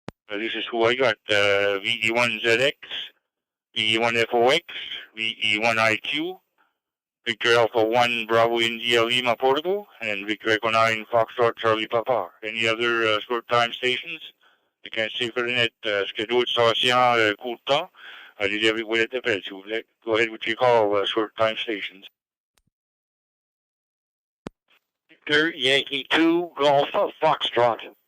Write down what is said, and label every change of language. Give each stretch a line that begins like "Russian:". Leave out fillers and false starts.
English: This is who I got. VE1ZX, VE1FOX, VE1IQ, Victor Alpha 1 Bravo India Lima Portable, and Victor Echo 9 Foxtrot Charlie Papa. Any other short time stations? I can't say for the net.
French: Est-ce qu'il y a d'autres stations court temps? Allez-y avec vos lettres d'appel, s'il vous plaît.
English: Go ahead with your call, short time stations. Victor Yankee 2 Golf Foxtrot.